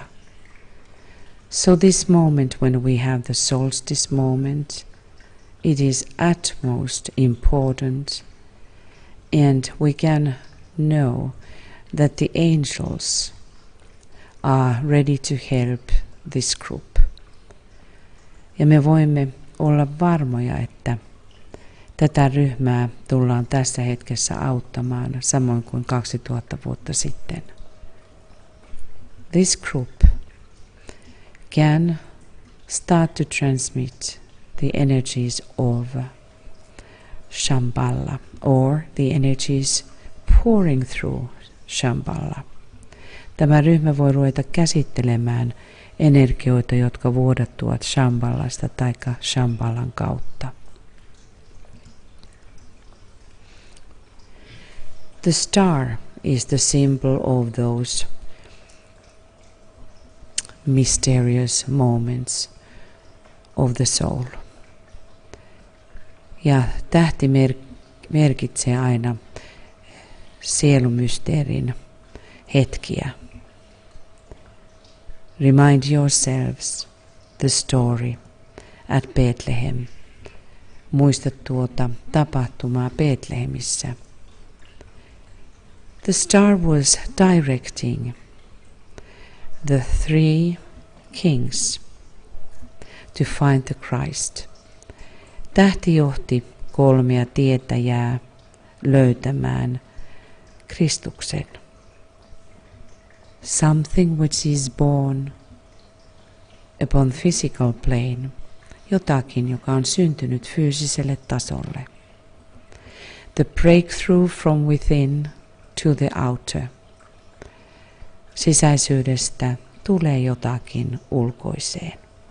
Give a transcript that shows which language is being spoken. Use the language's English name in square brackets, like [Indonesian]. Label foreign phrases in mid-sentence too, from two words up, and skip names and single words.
[English] So this moment when we have the solstice moment, it is utmost important, and we can know that the angels are ready to help this group. [Finnish] Ja me voimme olla varmoja, että tätä ryhmää tullaan tässä hetkessä auttamaan, samoin kuin 2000 vuotta sitten. [English] This group can start to transmit the energies of Shambhala, or the energies pouring through Shambhala. [Finnish] Tämä ryhmä voi ruveta käsittelemään energioita, jotka vuodattuvat Shambhalasta tai Shambhalan kautta. [English] The star is the symbol of those mysterious moments of the soul. [Finnish] Ja tähti merkitsee aina sielumysteerin hetkiä. [English] Remind yourselves the story at Bethlehem. [Finnish] Muista tuota tapahtumaa Bethlehemissä. [English] The star was directing the 3 kings to find the Christ. [Finnish] Tähti johti 3 tietäjää löytämään Kristuksen. [English] Something which is born upon physical plane, [Finnish] jotakin, joka on syntynyt fyysiselle tasolle. [English] The breakthrough from within to the outer. [Finnish] Sisäisyydestä tulee jotakin ulkoiseen.